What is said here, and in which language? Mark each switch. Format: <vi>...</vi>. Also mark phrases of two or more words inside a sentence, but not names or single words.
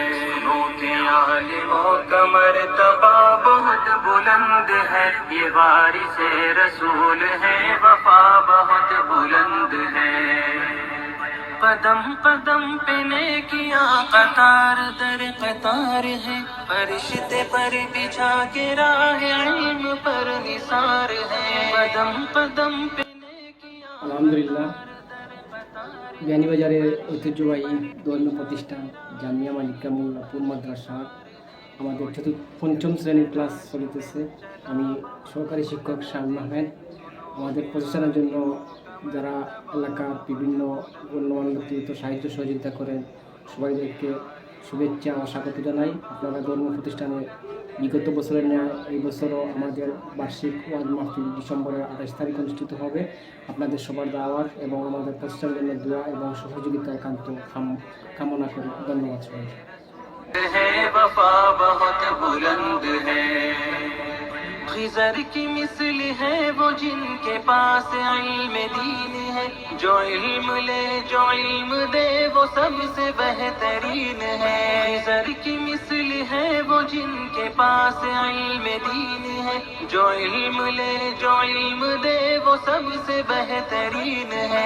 <ur>سنو کہ عالموں کا مرتبہ بہت بلند ہے، یہ وارث رسول ہے، وفا بہت بلند ہے۔ قدم قدم پہ نیکیاں قطار در قطار ہے، فرشتے پر بچھا کے راہ علم پر نثار ہے۔ قدم قدم پہ نیکیاں</ur> <bn>আলহামদুলিল্লাহ, বিয়ানীবাজারের ঐতিহ্যবাহী ধর্মীয় প্রতিষ্ঠান জামিয়া মালিকা মোল্লাপুর মাদ্রাসা আমাদের পঞ্চম শ্রেণীর ক্লাস চলিতেছে। আমি সহকারী শিক্ষক শামীম আহমেদ। আমাদের প্রতিষ্ঠানের জন্য যারা এলাকার বিভিন্ন গণ্যমান্য ব্যক্তিগত সাহায্য সহযোগিতা করেন, সবাইদেরকে শুভেচ্ছা ও স্বাগত জানাই। আপনারা ধর্ম প্রতিষ্ঠানে বিগত বছরের ন্যায় এই বছরও আমাদের বার্ষিক ওয়াজ মাহফিল ডিসেম্বরের 28 তারিখ অনুষ্ঠিত হবে। আপনাদের সবার দাওয়াত এবং আমাদের প্রতিষ্ঠানের জন্য দোয়া এবং সহযোগিতা একান্ত কামনা করি। ধন্যবাদ সবাই।</bn> <ur>وفا بہت بلند ہے، خضر کی مثل ہے وہ جن کے پاس علم دین ہے، جو علم لے جو علم دے وہ سب سے بہترین ہے۔ خضر کی مثل ہے وہ جن کے پاس علم دین ہے، جو علم لے جو علم دے وہ سب سے بہترین ہے۔</ur>